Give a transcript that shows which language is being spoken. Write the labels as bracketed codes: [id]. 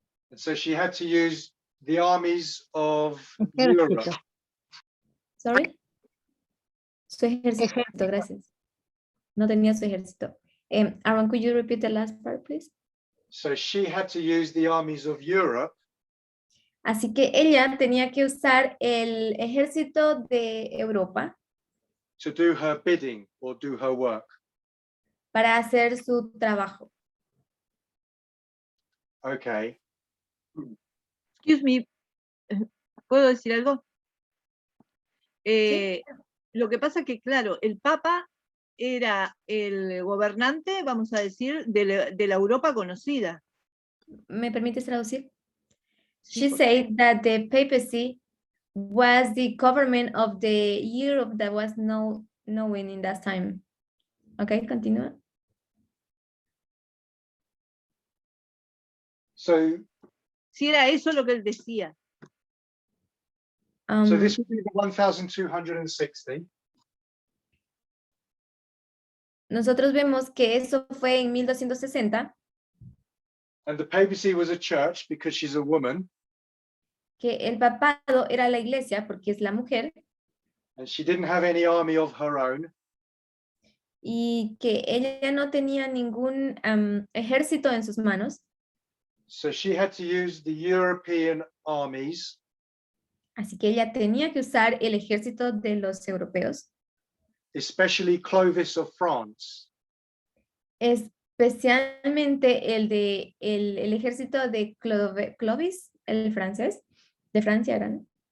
[en] And so she had to use the armies of Europe. [es] Ejército. Sorry. Su ejército, gracias. No tenía su ejército. [en] Aaron, could you repeat the last part, please? So she had to use the armies of Europe [es] Así que ella tenía que usar el ejército de Europa [en] to do her bidding or do her work. [es] para hacer su trabajo. [en] Okay. Excuse me, [es] ¿puedo decir algo? Sí. Lo que pasa que, claro, el Papa era el gobernante, vamos a decir, de la Europa conocida. ¿Me permites traducir? Sí, [en] She [es] por- [en] said that the papacy was the government of the Europe that was known in that time. [es] Okay, continúa. [en] So [es] Si era eso lo que él decía. [en] so this would be the 1260. [es] Nosotros vemos que eso fue en 1260, [en] And the papacy was a church because she's a woman [es] que el papado era la iglesia porque es la mujer [en] and she didn't have any army of her own. [es] y que ella no tenía ningún ejército en sus manos, [en] So she had to use the European armies [es] así que ella tenía que usar el ejército de los europeos, [en] especially Clovis of France, [es] especialmente el ejército de Clovis, el francés, de Francia, era, ¿no?